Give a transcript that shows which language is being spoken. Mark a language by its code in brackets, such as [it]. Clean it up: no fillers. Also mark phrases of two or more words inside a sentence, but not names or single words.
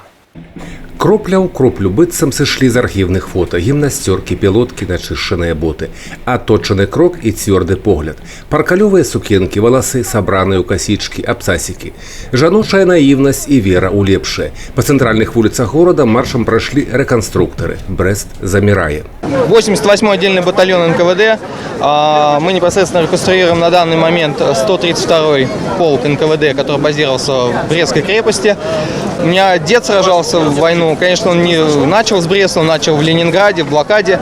[be] Кропля ў кроплю быццам сышлі з архівных фота, гімнасцёркі, пілоткі, начышчаныя боты, аточаны крок і цвёрды погляд, паркалёвыя сукенкі, валасы, сабраныя ў касічкі, абцасікі, жаночая наіўнасць і вера ў лепшае. Па цэнтральных вуліцах горада маршам прайшлі рэканструктары. Брэст замірае. [ru] 88-й отдельный батальон НКВД. Мы непосредственно реконструируем на данный момент 132-й полк НКВД, который базировался в Брестской крепости. У меня дед сражался в войну. Конечно, он не начал с Бреста, он начал в Ленинграде, в блокаде.